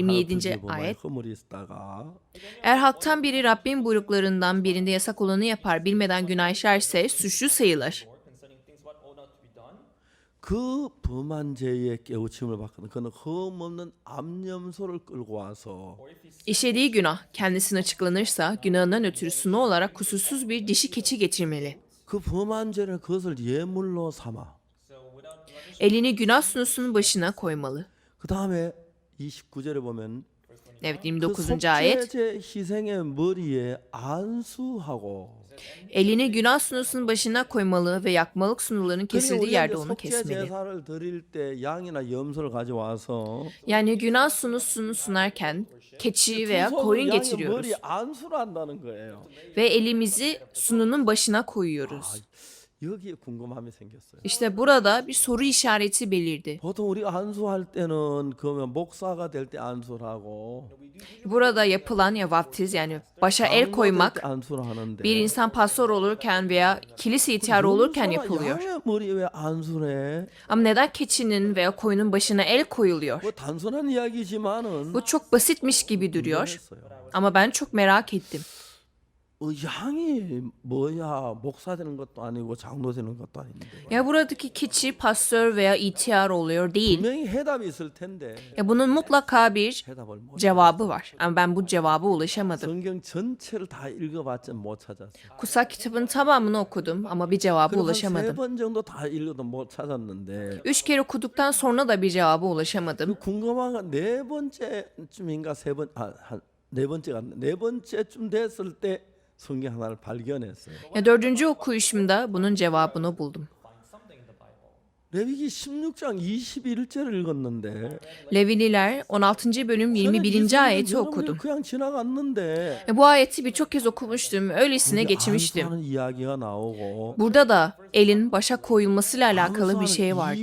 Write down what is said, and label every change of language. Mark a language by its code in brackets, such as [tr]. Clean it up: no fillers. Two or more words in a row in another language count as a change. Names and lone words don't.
[tr] 27. [ko] 하나 보면 [tr] ayet. [ko] 허물이 있다가 [tr] Eğer halktan biri Rabbin buyruklarından birinde yasak olanı yapar, bilmeden günah işlerse suçlu sayılır. [ko] 그 범한 죄의 깨우침을 받거든 그는 흠없는 암염소를 끌고 와서 [tr] İşlediği günah kendisine açıklanırsa günahından ötürü sunu olarak kusursuz bir dişi keçi getirmeli. [ko] 그 범한 죄를 그것을 예물로 삼아 [tr] Elini günah sunusunun başına koymalı. [ko] 그 다음에 29절에 보면 [tr] Evet [ko] 그 [tr] 29. ayet. [ko] 속죄제 희생의 머리에 안수하고 [tr] Elini günah sunusunun başına koymalı ve yakmalık sunularının [ko] 그러니까 [tr] kesildiği [ko] 우리가 [tr] yerde [ko] 이제 [tr] onu [ko] 속죄 [tr] kesmeli. [ko] 제사를 드릴 때 양이나 염소를 가져와서 [tr] Yani günah sunusunu sunarken keçi veya [ko] 두 [tr] koyun [ko] 손으로 양의 [tr] getiriyoruz [ko] 머리 안수를 한다는 거예요. [tr] ve elimizi sununun başına koyuyoruz. [ko] 여기에 궁금함이 생겼어요. [tr] İşte burada bir soru işareti belirdi. [ko] 보통 우리가 안수할 때는 그러면 목사가 될 때 안수를 하고 [tr] Burada yapılan ya vaftiz yani başa el [ko] 장로가 될 [tr] koymak [ko] 때 안수를 하는데 [tr] bir insan pastor olurken veya kilise ihtiyarı olurken [ko] 염소나 [tr] yapılıyor. [ko] 양의 머리에 왜 안수를 해? [tr] Ama neden keçinin veya koyunun başına el koyuluyor? [ko] 뭐 단순한 이야기지만은 [tr] Bu çok basitmiş gibi duruyor [ko] 궁금했어요. [tr] ama ben çok merak ettim. [ko] 양이 뭐야 목사 되는 것도 아니고 장로 되는 것도 아닌데 [tr] Ya buradaki keçi pastor veya ihtiyar oluyor değil. [ko] 분명히 해답이 있을 텐데 [tr] Ya bunun mutlaka bir [ko] 해답을 못 [tr] cevabı var. Ama ben bu cevaba ulaşamadım. [ko] 성경 전체를 다 읽어봤자 못 찾았어요. [tr] Kutsal kitabın tamamını okudum ama bir cevaba [ko] 그리고 [tr] ulaşamadım. [ko] 한세번 정도 다 읽어도 못 찾았는데 [tr] 3 kere okuduktan sonra da bir cevaba ulaşamadım. [ko] 궁금한 건 네 번째쯤인가 네 번째가 네 번째쯤 됐을 때 성경 하나를 발견했어요. [tr] Ya 4. okuyuşumda bunun cevabını buldum. [ko] 레위기 16장 21절을 읽었는데 [tr] Levililer 16. bölüm 21. ayeti okudum. [ko] 그냥 지나갔는데 [tr] Bu ayeti birçok kez okumuştum. Öylesine geçmiştim. [ko] 안수하는 이야기가 나오고 [tr] Burada da elin başa koyulmasıyla alakalı bir şey vardı.